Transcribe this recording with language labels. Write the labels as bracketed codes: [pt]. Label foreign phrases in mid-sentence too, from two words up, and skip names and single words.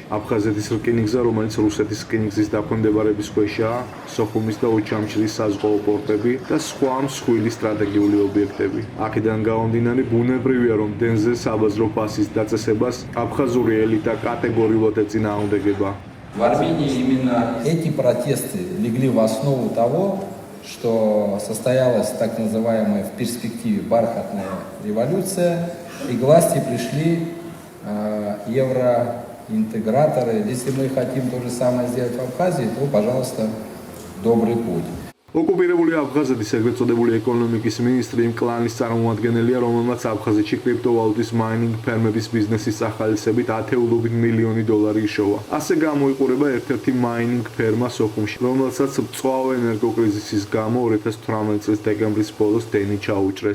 [ka] აფხაზეთის რკინიგზა, რომელიც რუსეთის რკინიგზის დაქვემდებარების ქვეშაა, სოხუმის და ოჩამჩირის საზღვაო პორტები და სხვა მსხვილი სტრატეგიული ობიექტები. აქედან გამომდინარე, ბუნებრივია, რომ დენზე საბაზრო ფასის დაწესებას აფხაზური ელიტა კატეგორიულად ეწინააღმდეგება. [ru] В Армении именно эти протесты легли в основу того, что состоялась так называемая в перспективе бархатная революция, и к власти пришли евроинтеграторы. Если мы хотим то же самое сделать в Абхазии, то, пожалуйста, добрый путь. [ka] ოკუპირებული აფხაზეთის ეგრეთ წოდებული ეკონომიკის მინისტრი იმ კლანის წარმომადგენელია, რომელმაც აფხაზეთში კრიპტოვალუტის მაინინგ ფერმების ბიზნესის სახალისებით $10 მილიონი იშოვა. ასე გამოიყურება ერთ-ერთი მაინინგ ფერმა სოხუმში, რომელსაც მწვავე ენერგოკრიზისის გამო 2018 წლის დეკემბრის ბოლოს დენი ჩაუჭრეს.